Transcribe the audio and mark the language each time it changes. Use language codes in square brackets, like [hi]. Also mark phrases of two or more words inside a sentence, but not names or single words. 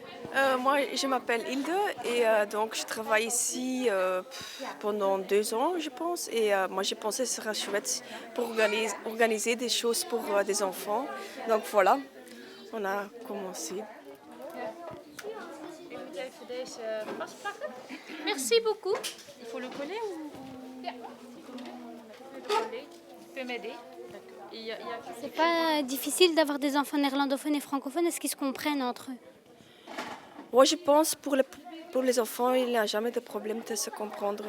[fr] Moi, je m'appelle Hilde et donc je travaille ici pendant 2 ans, je pense. Et moi, j'ai pensé que ce serait chouette pour organiser des choses pour des enfants. Donc voilà, on a commencé. [nl] U moet even deze vastpakken. [fr] Merci beaucoup. Il faut le coller ou... Ja. Tu peux m'aider. C'est pas difficile d'avoir des enfants néerlandophones et francophones. Est-ce qu'ils se comprennent entre eux? Moi, je pense pour les enfants, il n'y a jamais de problème de se comprendre.